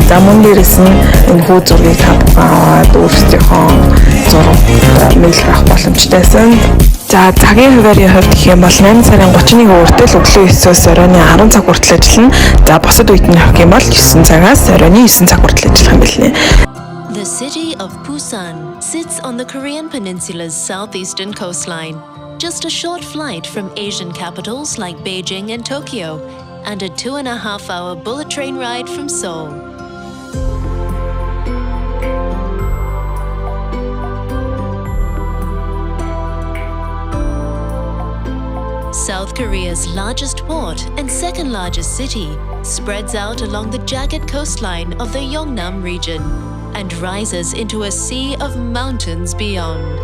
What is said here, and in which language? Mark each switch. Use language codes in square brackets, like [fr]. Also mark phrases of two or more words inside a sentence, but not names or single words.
[mn] За мөн дээрээс нь энэ хүү зургийг аваад өөрсдийнхөө зураг мэйл авах боломжтой байсан. За цагийн хуваарийн хувьд гэх юм бол 8 сарын 31-ний хүртэл өглөө 9-өөс оройн 10 цаг хүртэл ажиллана. За бусад үед нь авах юм бол 9 цагаас оройн 9 цаг хүртэл ажиллах юм билээ. [en] The city of Busan sits on the Korean Peninsula's southeastern coastline, just a short flight from Asian capitals like Beijing and Tokyo, and a 2.5-hour bullet train ride from Seoul. South Korea's largest port and second largest city spreads out along the jagged coastline of the Yeongnam region and rises into a sea of mountains beyond.